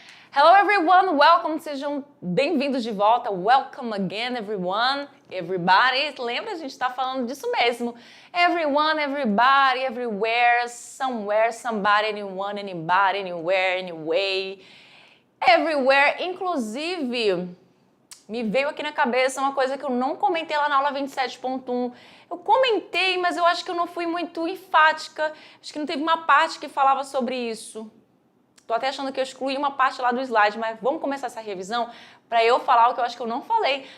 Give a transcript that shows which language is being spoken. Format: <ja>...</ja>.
<en>Hello everyone, welcome,</en> <pt>sejam bem-vindos de volta.</pt> <en>Welcome again everyone, everybody.</en> <pt>Lembra, a gente está falando disso mesmo.</pt> <en>Everyone, everybody, everywhere, somewhere, somebody, anyone, anybody, anywhere, anyway.</en> <pt>Everywhere, inclusive, me veio aqui na cabeça uma coisa que eu não comentei lá na aula 27.1. Eu comentei, mas eu acho que eu não fui muito enfática. Acho que não teve uma parte que falava sobre isso. Tô até achando que eu excluí uma parte lá do slide, mas vamos começar essa revisão para eu falar o que eu acho que eu não falei.</pt>